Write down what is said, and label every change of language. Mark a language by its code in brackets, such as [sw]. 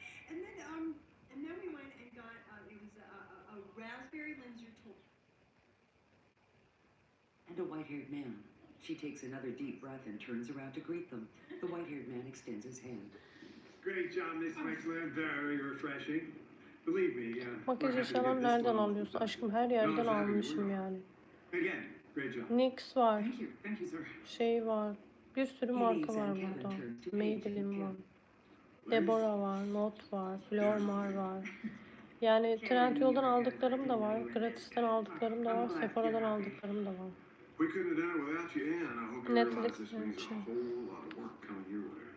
[en] And then we went and got, it was a raspberry Linzer toy. And a white-haired man. She takes another deep breath and turns around to greet them. The white-haired man extends his hand. Great job, Miss Wexler. Very refreshing. Believe me, [tr] Makyaj eşyalarını nereden alıyorsun? Aşkım her yerden almışım yani. [en] Again, great job. [tr] NYX var. [en] Thank you, sir. [tr] Şey var. Bir sürü marka var burada. Maybelline var. Deborah var. Not var. Flormar var. Yani Trendyol'dan aldıklarım da var. Gratis'ten aldıklarım da var. Sephora'dan aldıklarım da var. [en] We couldn't have done it without you, Anne. I hope you realize this means a [tr] Netflix'ten [en] whole lot of work coming your way.